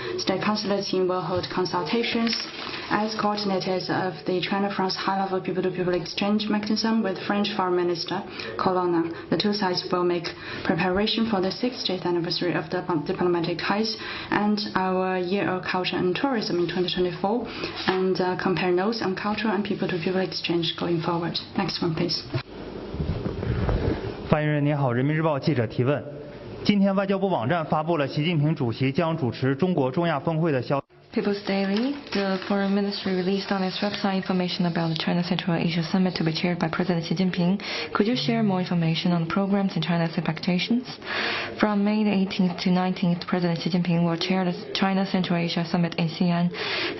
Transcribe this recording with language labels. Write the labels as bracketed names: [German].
[English] State Councilor Qin will hold consultations as coordinators of the China-France high-level people-to-people exchange mechanism with French Foreign Minister Colonna. The two sides will make preparation for the 60th anniversary of the diplomatic ties and our Year of Culture and Tourism in 2024, and compare notes on cultural and people-to-people exchange going forward. Next one, please. [Chinese] 发言人您好，人民日报记者提问：今天外交部网站发布了习近平主席将主持中国中亚峰会的消息。 [English] People's Daily, the Foreign Ministry released on its website information about the China-Central Asia Summit to be chaired by President Xi Jinping. Could you share more information on the programs and China's expectations? From May 18th to 19th, President Xi Jinping will chair the China-Central Asia Summit in Xi'an.